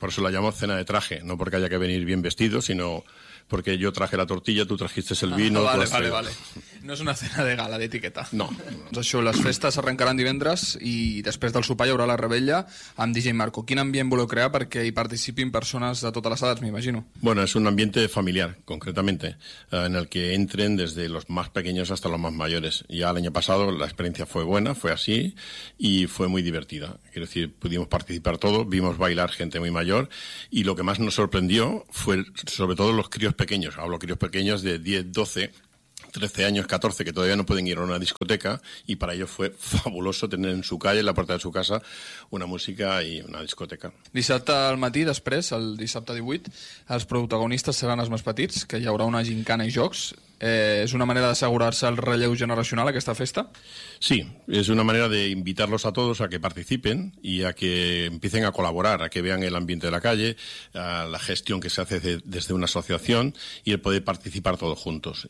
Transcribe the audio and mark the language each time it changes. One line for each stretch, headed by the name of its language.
Spanish: Por eso la llamo cena de traje, no porque haya que venir bien vestido, sino porque yo traje la tortilla, tú trajiste el vino... Vale.
Catalan: No és una cena de gala, d'etiqueta. No. Doncs això, les festes arrencaran divendres i després del sopar hi haurà la revetlla amb DJ Marco. Quin ambient voleu crear perquè hi participin persones de totes les edats, m'imagino?
Spanish: Bueno, es un ambiente familiar, concretamente, en el que entren desde los más pequeños hasta los más mayores. Ya el año pasado la experiencia fue buena, fue así, y fue muy divertida. Quiero decir, pudimos participar todos, vimos bailar gente muy mayor, y lo que más nos sorprendió fue sobre todo los críos pequeños. Hablo críos pequeños de 10, 12... 13 años, 14, que todavía no pueden ir a una discoteca, y para ellos fue fabuloso tener en su calle, en la puerta de su casa, una música y una discoteca.
Catalan: Dissabte al matí, després, el dissabte 18, els protagonistes seran els més petits, que hi haurà una gincana i jocs.
Spanish: ¿Es una manera de asegurarse el relleu generacional a esta festa? Sí, es una manera de invitarlos a todos a que participen y a que empiecen a colaborar, a que vean el ambiente de la calle, a la gestión que se hace desde una asociación y el poder participar todos juntos.